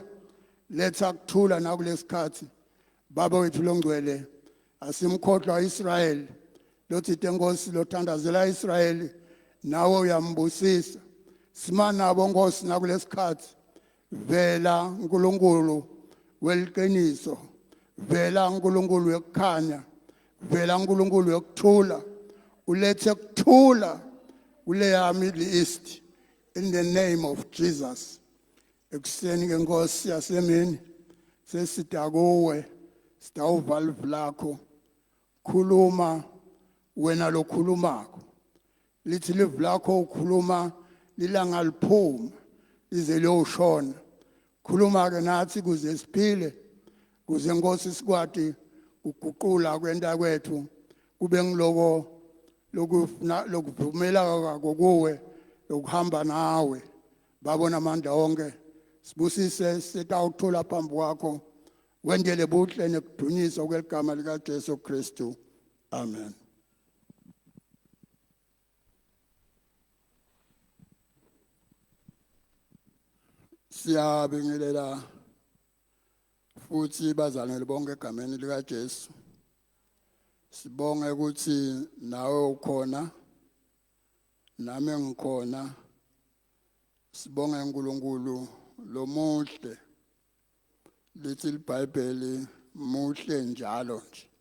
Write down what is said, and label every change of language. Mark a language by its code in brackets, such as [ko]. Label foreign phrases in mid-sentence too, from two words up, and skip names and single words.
[ss] letha kuthula nakulesikhathi baba wethu longcwele asimkhohlwa Israel lothite Nkosi lothandazela Israel nawe uyambusisa simanabo Nkosi nakulesikhathi vela uNkulunkulu weliqiniso vela uNkulunkulu wekukhanya vela uNkulunkulu wekuthula ulethe kuthula kuleya Middle East [en] in the name of Jesus. [ss] Ekuseni ke Nkosi yasemini sesida kuwe sitawuvala lakho khuluma wena lokhulumako lithi live lakho ukhuluma lilanga liphuma lize liyoshona khuluma ke nathi kuze siphile kuze Nkosi sikwati ukuguqula kwenta kwethu kube ngiloko lokuvumela kwakho kuwe lokuhamba nawe babona amandla onke sibusise sitawuthola phambi kwakho wendele buhle nekudunyiswa kweligama lika Jesu Kristu amen. Siyabingelela futhi bazalwane bonke egameni lika Jesu sibonge ukuthi nawe ukhona nami ngikhona sibonge uNkulunkulu lo muhle lithi iBhayibheli muhle njalo nje